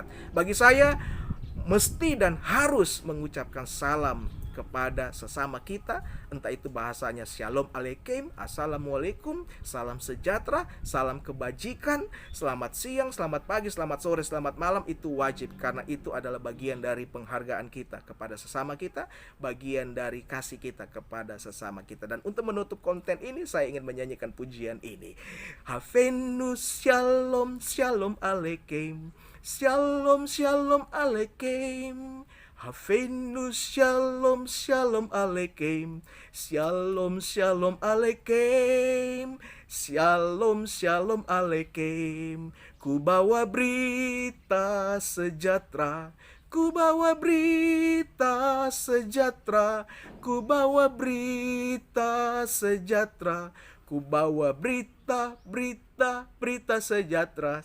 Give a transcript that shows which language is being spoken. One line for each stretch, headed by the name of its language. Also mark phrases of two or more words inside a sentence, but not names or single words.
Indonesian: Bagi saya mesti dan harus mengucapkan salam kepada sesama kita, entah itu bahasanya
Hebrew: שלום עליכם,
Indonesian: Assalamualaikum, salam sejahtera, salam kebajikan, selamat siang, selamat pagi, selamat sore, selamat malam, itu wajib karena itu adalah bagian dari penghargaan kita kepada sesama kita, bagian dari kasih kita kepada sesama kita. Dan untuk menutup konten ini saya ingin menyanyikan pujian ini.
Hebrew: הבאנו שלום שלום עליכם, שלום שלום עליכם, הבאנו שלום שלום עליכם, שלום שלום עליכם, שלום שלום עליכם.
Indonesian: Ku bawa berita sejahtera, ku bawa berita sejahtera, ku bawa berita sejahtera, ku bawa berita sejahtera.